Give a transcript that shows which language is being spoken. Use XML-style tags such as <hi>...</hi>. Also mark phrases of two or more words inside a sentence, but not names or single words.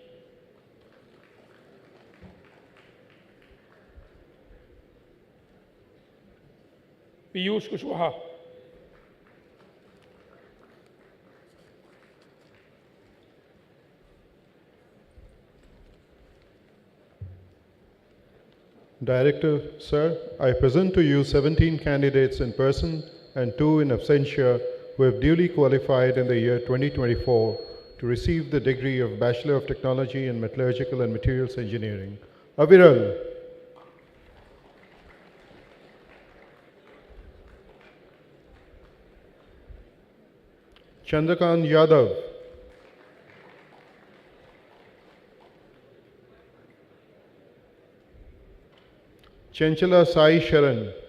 <en>Piyush Kushwaha. Director, sir, I present to you 17 candidates in person and 2 in absentia who have duly qualified in the year 2024 to receive the degree of Bachelor of Technology in Metallurgical and Materials Engineering. Aviral. Chandrakant Yadav. Chanchala Sai Sharan.</en>